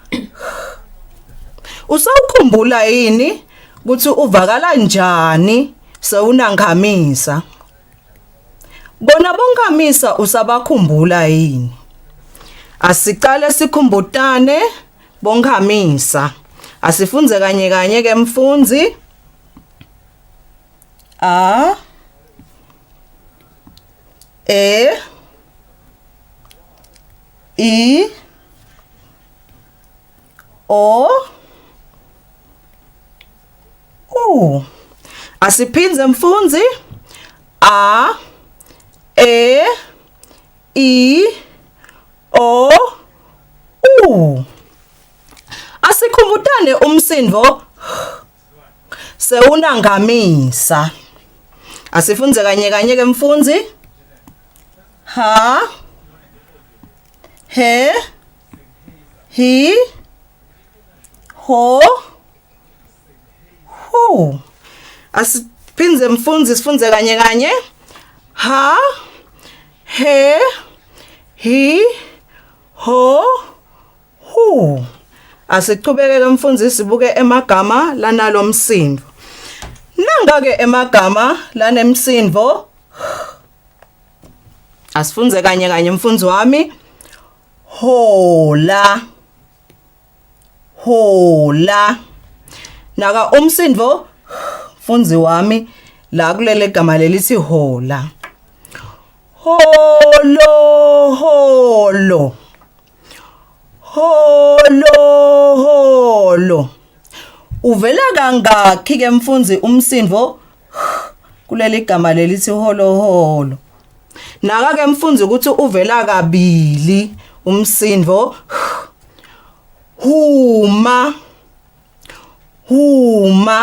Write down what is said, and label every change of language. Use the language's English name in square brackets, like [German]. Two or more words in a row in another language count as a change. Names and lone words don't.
[Swati] Usawukhumbula yini ukuthi uvakala njani sewunangamisa? Bona bonkamisa usabakhumbula yini? Asicale sikhumbutane bonkamisa. Asifunze kanye kanye ke mfundzi. A E I O U. Asiphinze mfundzi. A E I O U. Asikhumbutane umsindvo sewunangamisa. Asifunze kanye kanye ke mfundzi. Ha he hi ho hu. Asiphinze mfundzi sifunze kanye kanye. Ha he hi ho hu. Asichubeke ke mfundzi sibuke emagama lanalo msindvo. Nanga ke emagama lanemsindvo. Asifunze kanye kanye mfundzi wami. Hola. Hola. Naka umsindvo mfundzi wami la kulele gama lelithi hola. Holo holo. Holo holo. Uvela kangakhi ke mfundzi umsindvo kuleli gama lelithi holo holo. Naka ke mfundzi ukuthi uvela kabili umsindvo. Huma. Huma.